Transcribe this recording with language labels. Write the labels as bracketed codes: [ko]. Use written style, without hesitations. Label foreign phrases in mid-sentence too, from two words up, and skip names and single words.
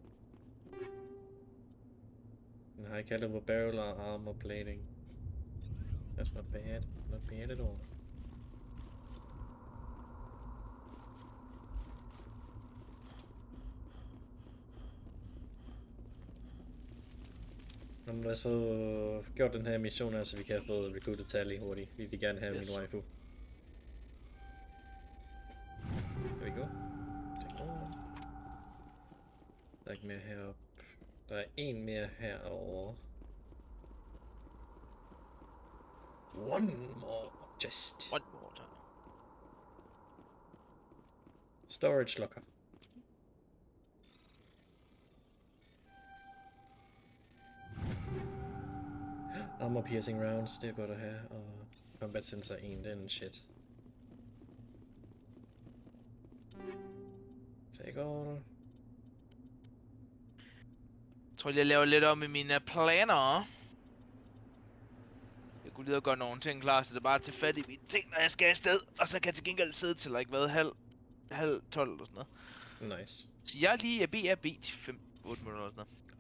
[en] And high caliber barrel or armor plating. That's not bad. Not bad at all. [da] Lad os få gjort den her mission her, så vi kan få recruited Tally hurtigt. Vi vil gerne have min waifu. [en] Here we go. [da] Der er ikke mere heroppe. Der er en mere herovre. [en] One more chest. One more time. Storage locker. Armor piercing rounds, [da] det er godt at have, og combat sensor 1, den shit. [en] Take all. [da] Jeg tror, jeg laver lidt om i mine planer. Jeg kunne lige gøre nogle ting klar, så det er bare at tage fat i mine ting, når jeg skal afsted. Og så kan jeg til gengæld sidde til, like, hvad, halv 12 eller sådan noget. Nice. Så jeg er lige BRB til 5-8 minutter eller sådan noget.